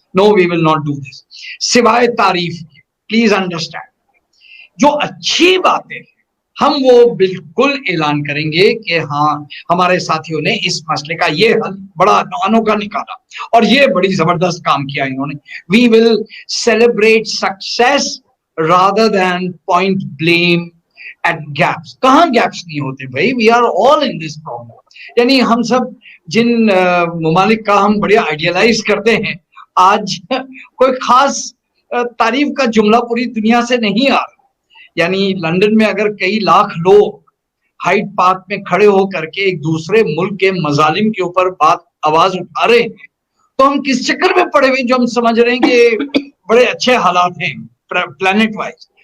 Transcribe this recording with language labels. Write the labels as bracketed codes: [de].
[en] No, we will not do this. [ur] سوائے تعریف کی. [en] please understand, [ur] جو اچھی باتیں ہیں ہم وہ بالکل اعلان کریں گے کہ ہاں ہمارے ساتھیوں نے اس مسئلے کا یہ حل بڑا انوکھا نکالا اور یہ بڑی زبردست کام کیا انہوں نے. [en] We will celebrate success rather than point blame at gaps. [ur] کہاں گیپس نہیں ہوتے بھائی, [en] we are all in this problem. [ur] یعنی ہم سب جن ممالک کا ہم بڑے آئیڈیلائز کرتے ہیں, آج کوئی خاص تعریف کا جملہ پوری دنیا سے نہیں آ رہا. یعنی لندن میں اگر کئی لاکھ لوگ ہائیڈ پارک میں کھڑے ہو کر کے ایک دوسرے ملک کے مظالم کے اوپر آواز اٹھا رہے ہیں, تو ہم کس چکر میں پڑے ہوئے جو ہم سمجھ رہے ہیں کہ بڑے اچھے حالات ہیں پلانٹ وائز.